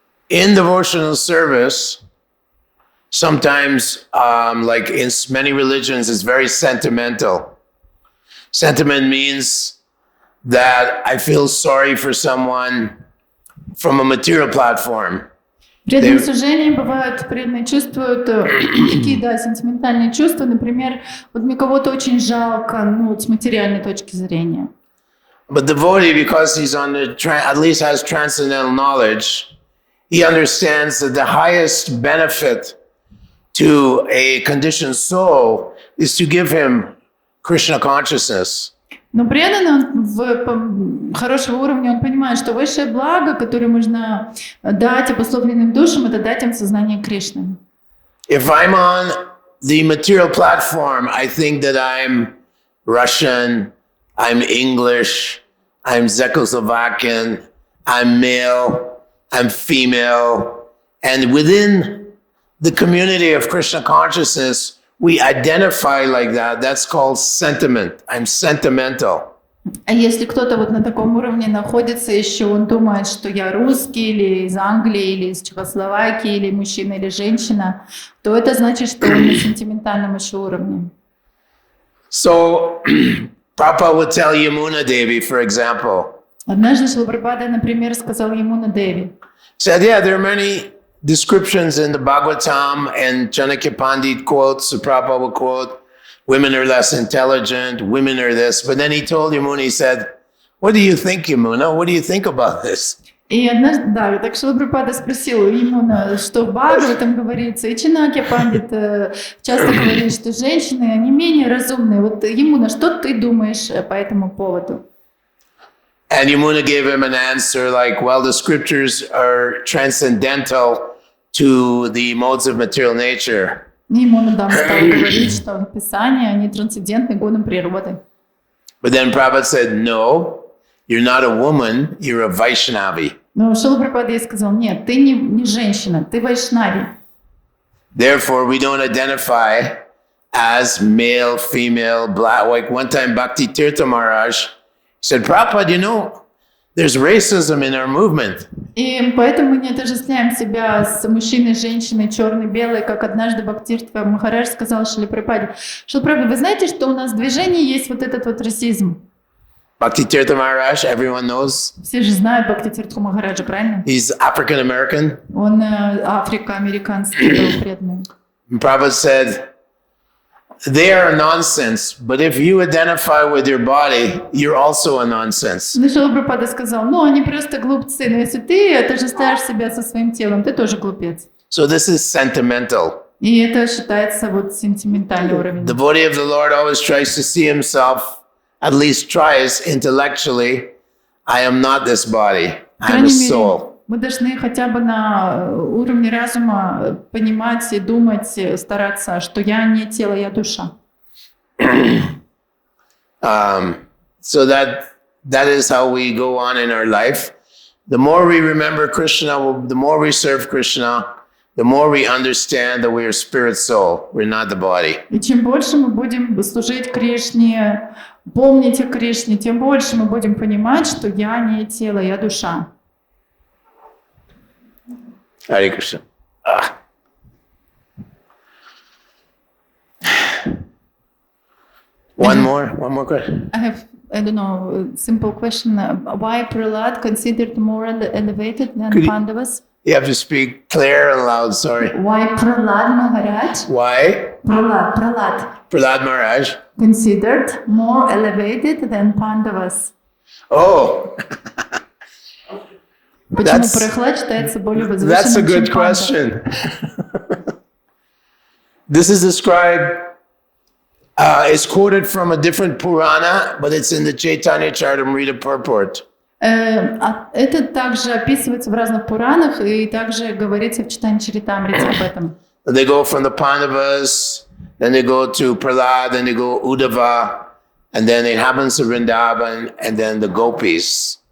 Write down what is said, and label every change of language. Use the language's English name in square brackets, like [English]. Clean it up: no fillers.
[English] In devotional service, sometimes, like in many religions, it's very sentimental. Sentiment means that I feel sorry for someone from a material platform. [Russian] Преданные служения бывают, преданные чувствуют такие, да, сентиментальные чувства. Например, вот мне кого-то очень жалко, ну, вот с материальной точки зрения. [English] But devotee, because he's on the, at least has transcendental knowledge, he understands that the highest benefit to a conditioned soul is to give him Krishna consciousness. [Russian] Но преданный, он хорошего уровня, он понимает, что высшее благо, которое можно дать обусловленным душам, это дать им сознание Кришны. [English] If I'm on the material platform, I think that I'm Russian, I'm English, I'm Czechoslovakian, I'm male, I'm female, and within the community of Krishna consciousness, we identify like that. That's called sentiment. I'm sentimental. [Russian] А если кто-то вот на таком уровне находится еще, он думает, что я русский, или из Англии, или из Чехословакии, или мужчина, или женщина, то это значит, что он на сентиментальном еще уровне. [English] So, Prabhupada would tell Yamuna Devi, for example. [Russian] Однажды Шрила Прабхупада, например, сказал Ямуна Деви. [English] Said, yeah, there are many descriptions in the Bhagavatam and Chanakya Pandit quotes, the Prabhupada will quote, women are less intelligent, women are this. But then he told Yamuna, he said, what do you think, Yamuna? What do you think about this? [Russian] И однажды, да, так Шрила Прабхупада спросил Ямуна, что в Бхагаватам говорится, и Чанакья Пандит часто говорит, что женщины, они менее разумные. Вот, Ямуна, что ты думаешь по этому поводу? [English] And Yamuna gave him an answer like, well, the scriptures are transcendental to the modes of material nature. [Russian] Ямуна стал говорить, что Писания, они трансцендентны годом природы. [English] But then Prabhupada said, no, you're not a woman, you're a Vaishnavi. [Russian] Но Шрила Прабхупада ей сказал, нет, ты не женщина, ты Вайшнави. [English] Therefore, we don't identify as male, female, black, white. One time Bhakti Tirtha Maharaj said, Prabhupada, you know, there's racism in our movement. [Russian] И поэтому мы не отождествляем себя с мужчиной, женщиной, черной, белой, как однажды Бхактиртха Махарадж сказал Шриле Прабхупаде. Шрила Прабхупада, вы знаете, что у нас в движении есть вот этот вот расизм? [English] Bhakti Tirtha Maharaj, everyone knows. [Russian] Все же знают Бхактиртху Махараджа, правильно? [English] He's African American. [Russian] Он африкоамериканский был преданный. [English] Prabhupada said, they are nonsense, but if you identify with your body, you're also a nonsense. [Russian] Ну, Шрила Прабхупада сказал, ну, они просто глупцы, но если ты отождествляешь себя со своим телом, ты тоже глупец. [English] So this is sentimental. [Russian] И это считается вот сентиментальный уровень. [English] The devotee of the Lord always tries to see himself, at least tries intellectually, I am not this body, I am a soul. [Russian] Мы должны хотя бы на уровне разума понимать и думать, стараться, что я не тело, я душа. [English] So that is how we go on in our life. The more we remember Krishna, the more we serve Krishna, the more we understand that we are spirit soul, we're not the body. [Russian] И чем больше мы будем служить Кришне, помнить о Кришне, тем больше мы будем понимать, что я не тело, я душа. [English] Hare Krishna. One more question. I don't know, simple question. Why Prahlad considered more elevated than Could you- Pandavas? You have to speak clear and loud, sorry. Why Prahlad Maharaj? Why? Prahlad Maharaj. Considered more elevated than Pandavas. Oh, [Russian] Почему [English] That's- [Russian] Прохлад считается более [English] that's a [Russian] возвышенным, [English] good [Russian] чем Пандава? [English] question. This is described, it's quoted from a different Purana, but it's in the Chaitanya Charitamrita purport. [Russian] Это также описывается в разных Пуранах и также говорится в Читании Чаритамрите об этом. [English] They go from the Pandavas, then they go to Prahlad, then they go Uddhava, and then it happens to Vrindavan, and then the Gopis.